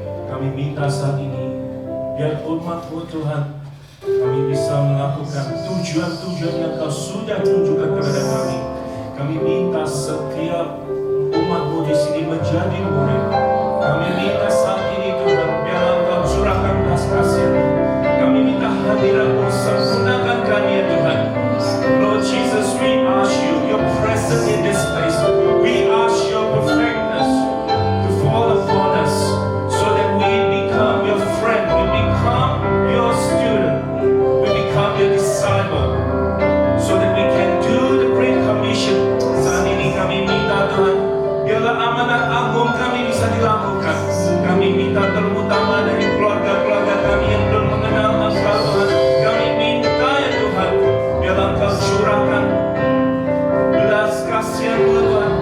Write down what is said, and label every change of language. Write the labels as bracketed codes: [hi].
[id] Kami minta saat ini, biar umat-Mu Tuhan, kami bisa melakukan tujuan-tujuan yang Kau sudah tunjukkan kepada kami. Kami minta setiap umat-Mu di sini menjadi murid. Kami minta saat ini Tuhan, biar Engkau curahkan belas kasih-Mu. Kami minta hadirat-Mu, sempurnakan kami ya Tuhan. [en] Lord Jesus, we ask You, Your presence in this place. We ask Your perfectness to fall upon us, so that we become Your friend, we become Your student, we become Your disciple, so that we can do the Great Commission. [id] Saat ini kami minta Tuhan, biarlah amanat agung kami bisa dilakukan. Kami minta terutama dari keluarga-keluarga kami yang belum mengenal Engkau Tuhan. Kami minta ya Tuhan, biarlah Engkau curahkan belas kasihan-Mu Tuhan.